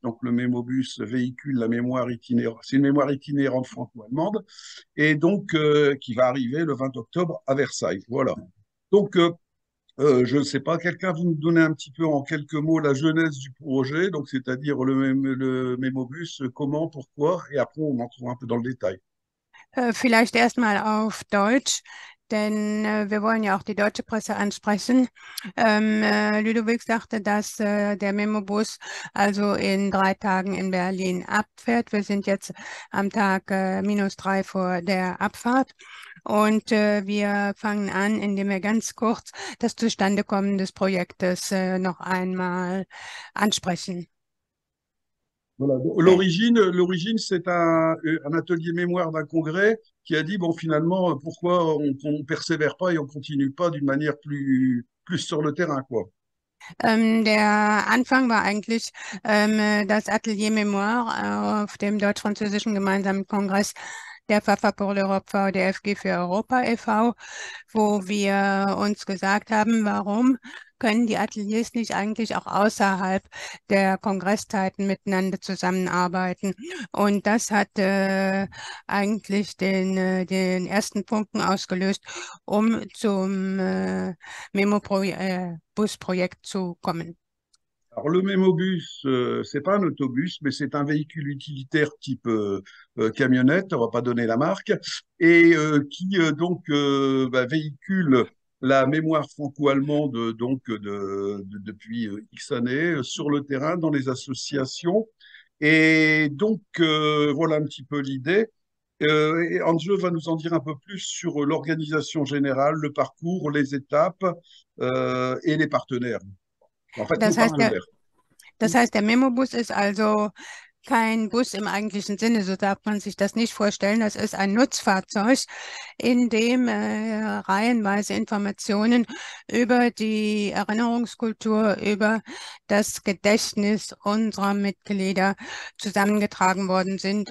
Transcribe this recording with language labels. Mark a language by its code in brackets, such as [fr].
[fr] Donc le Mémobus véhicule la mémoire itinérante, c'est une mémoire itinérante franco-allemande, et donc qui va arriver le 20 octobre à Versailles. Voilà. Donc je ne sais pas, quelqu'un vous nous donner un petit peu en quelques mots la genèse du projet, donc c'est-à-dire le Mémobus, comment, pourquoi, et après on entrera un peu dans le détail. [de] Vielleicht erstmal auf Deutsch, denn wir wollen ja auch die deutsche Presse ansprechen. Ludovic sagte, dass der Memo-Bus also in 3 Tagen in Berlin abfährt. Wir sind jetzt am Tag -3 vor der Abfahrt. Und wir fangen an, indem wir ganz kurz das Zustandekommen des Projektes noch einmal ansprechen. [fr] Voilà. Donc, [en] Okay. [fr] l'origine, c'est un atelier mémoire d'un congrès qui a dit, bon, finalement, pourquoi on persévère pas et on continue pas d'une manière plus sur le terrain, quoi. [de] Der Anfang war eigentlich das Atelier Mémoire auf dem Deutsch-Französischen Gemeinsamen Kongress der Pfaffer pour l'Europe VDFG für Europa e.V., wo wir uns gesagt haben, warum können die Ateliers nicht eigentlich auch außerhalb der Kongresszeiten miteinander zusammenarbeiten? Und das hat eigentlich den ersten Funken ausgelöst, um zum Memo-Bus-Projekt zu kommen. [fr] Alors, le Mémobus, c'est pas un autobus, mais c'est un véhicule utilitaire type camionnette, on va pas donner la marque, et qui véhicule la mémoire franco-allemande depuis X années sur le terrain dans les associations. Et donc voilà un petit peu l'idée. Et Angelo va nous en dire un peu plus sur l'organisation générale, le parcours, les étapes et les partenaires. En fait, nos [de] Das heißt, der, [fr] partenaires. [de] das heißt, der Memo-Bus ist also kein Bus im eigentlichen Sinne, so darf man sich das nicht vorstellen. Das ist ein Nutzfahrzeug, in dem reihenweise Informationen über die Erinnerungskultur, über das Gedächtnis unserer Mitglieder zusammengetragen worden sind.